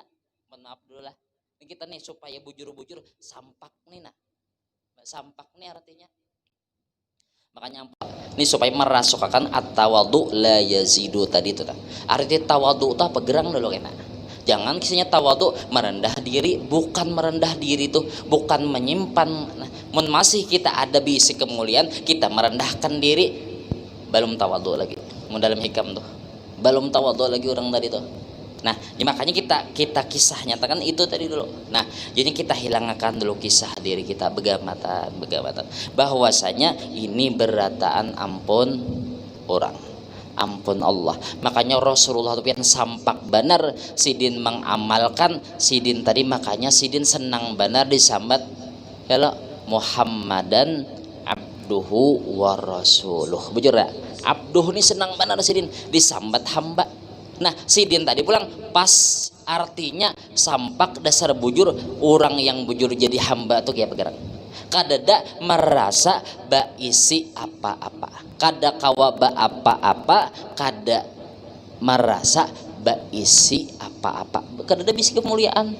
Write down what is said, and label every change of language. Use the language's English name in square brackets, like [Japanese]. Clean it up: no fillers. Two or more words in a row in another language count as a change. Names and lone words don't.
[Banjar] Maaf dulu lah. Kita nih supaya bujur-bujur sampak nih nah. Sampak nih artinya. [Indonesian] Makanya ini supaya merasukakan [Arabic] التواضع لا يزيد [Indonesian] tadi itu. [Banjar] Arti tawadhu itu apa? Gerang dulu kena. Jangan kisahnya tawadhu merendah diri, bukan merendah diri tuh, bukan menyimpan. Nah, masih kita ada bisi kemuliaan, kita merendahkan diri, belum tawadhu lagi. Mun dalam hikam tuh. belum tawadhu lagi orang tadi tuh. Nah, ya makanya kita kisah nyatakan itu tadi dulu. Nah, jadi kita hilangkan dulu kisah diri kita begamatan bahwasanya ini berataan ampun orang, ampun Allah. Makanya Rasulullah itu pian sampak benar sidin mengamalkan sidin tadi, makanya sidin senang benar disambat [Arabic] يا محمدًا عبده ورسوله. [Banjar] Bujur ya? Abduh ini senang benar sidin disambat hamba. Nah, sidin tadi pulang pas artinya sampak dasar bujur, orang yang bujur jadi hamba tuh kayak bergerak. Kadada merasa ba isi apa-apa, kada kawa ba apa-apa, kada merasa ba isi apa-apa, kadada bisi kemuliaan.